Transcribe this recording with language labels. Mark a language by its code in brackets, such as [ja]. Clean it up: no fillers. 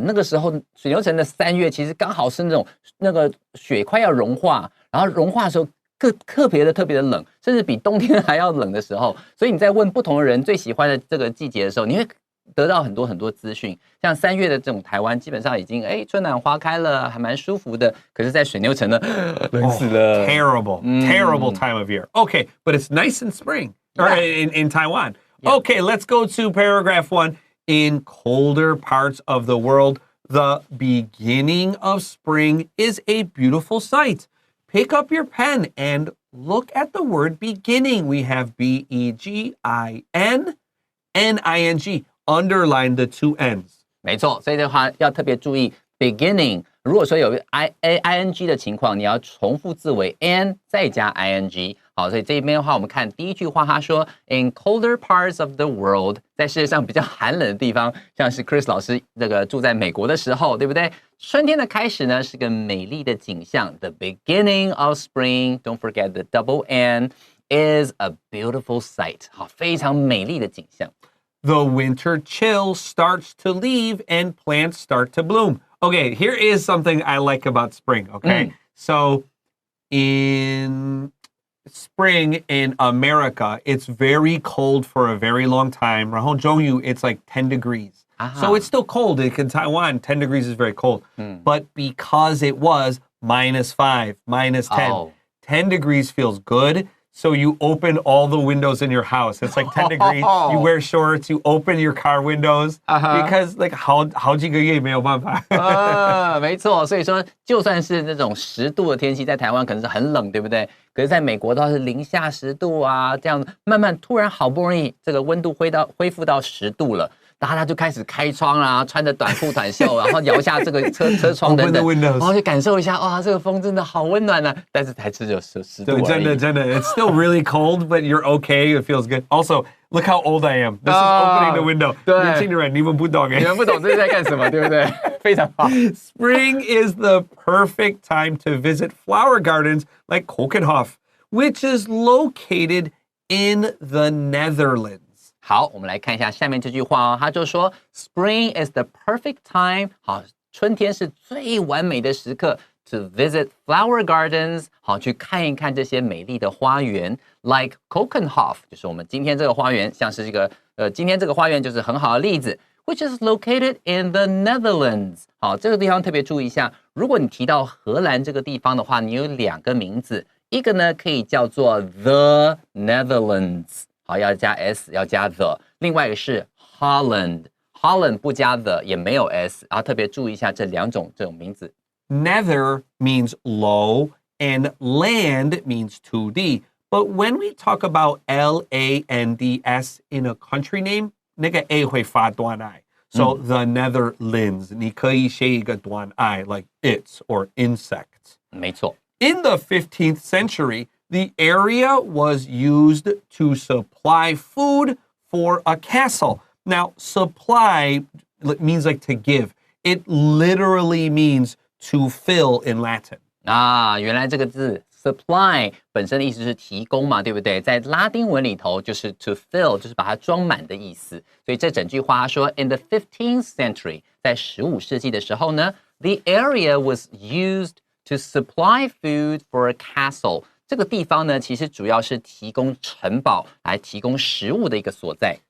[zh] 那个时候，水牛城的3月其实刚好是那个雪快要融化，然后融化的时候特别的冷，甚至比冬天还要冷的时候。所以你在问不同的人最喜欢的这个季节的时候，你会得到很多很多资讯。像3月的这种台湾，基本上已经春暖花开了，还蛮舒服的。可是，在水牛城呢，冷死了。 [en] Terrible time of year. Okay, but it's nice in spring, or in Taiwan. Yeah. Okay, let's go to paragraph 1. In colder parts of the world, the beginning of spring is a beautiful sight. Pick up your pen and look at the word beginning. We have begin, ning. Underline the 2 N's. [zh] 没错，所以的话要特别注意 beginning。如果说有 ing 的情况，你要重复字尾 n 再加 ing。好，所以这边的话，我们看第一句话，他说 [en] In colder parts of the world， [zh] 在世界上比较寒冷的地方，像是 Chris 老师这个住在美国的时候，对不对？春天的开始呢，是个美丽的景象。 [en] The beginning of spring, don't forget the double N, is a beautiful sight。 [zh] 好，非常美丽的景象。 [en] The winter chill starts to leave and plants start to bloom. Okay, here is something I like about spring, okay? So in spring in America, it's very cold for a very long time. [zh] 然后终于 [en] it's like 10 degrees. So it's still cold. In Taiwan, 10 degrees is very cold. But because it was -5, -10, 10 degrees feels good. So you open all the windows in your house. It's like 10 degrees. You wear shorts. You open your car windows because like [zh] 好几个月没有办法。没错，所以说就算是那种10度的天气，在台湾可能是很冷，对不对？可是在美国的话是零下10度啊，这样慢慢突然好不容易这个温度恢复到10度了。然后他就开始开窗啦，穿着短裤短袖，然后摇下这个车窗等等，然后去感受一下，哇，这个风真的好温暖啊！但是才只有10度而已。真的 [en] ，It's still really cold, but you're okay. It feels good. Also, look how old I am. This is opening the window. [zh] 对，年轻人，你们不懂你们不懂这是在干什么，对不对？非常好。 [en] Spring is the perfect time to visit flower gardens like Keukenhof, which is located in the Netherlands. [zh] 好，我们来看一下下面这句话哦，他就说 [en] Spring is the perfect time， [zh] 好，春天是最完美的时刻 [en] to visit flower gardens， [zh] 好，去看一看这些美丽的花园 ，like Keukenhof， 就是我们今天这个花园，像是这个今天这个花园就是很好的例子 ， [en] which is located in the Netherlands。 [zh] 好，这个地方特别注意一下，如果你提到荷兰这个地方的话，你有2个名字，一个呢可以叫做 the Netherlands。好，要加 s， 要加 the。另外一个是 Holland 不加 the， 也没有 s， 然后特别注意一下这2种这种名字。 [en] Nether means low and land means 2D. But when we talk about L-A-N-D-S in a country name, [zh] 那个 A 会发短 I. [en] So the Netherlands, [zh] 你可以写一个短 [en] I like its or insect. [zh] 没错。 [en] In the 15th century, the area was used to supply food for a castle. Now, supply means like to give. It literally means to fill in Latin. [zh] 原来这个字 supply 本身的意思是提供嘛，对不对？在拉丁文里头就是 to fill， 就是把它装满的意思。所以这整句话说 [en] in the 15th century， [zh] 在15世纪的时候呢 [en] the area was used to supply food for a castle。 [zh] 这个地方呢，其实主要是提供城堡来提供食物的一个所在。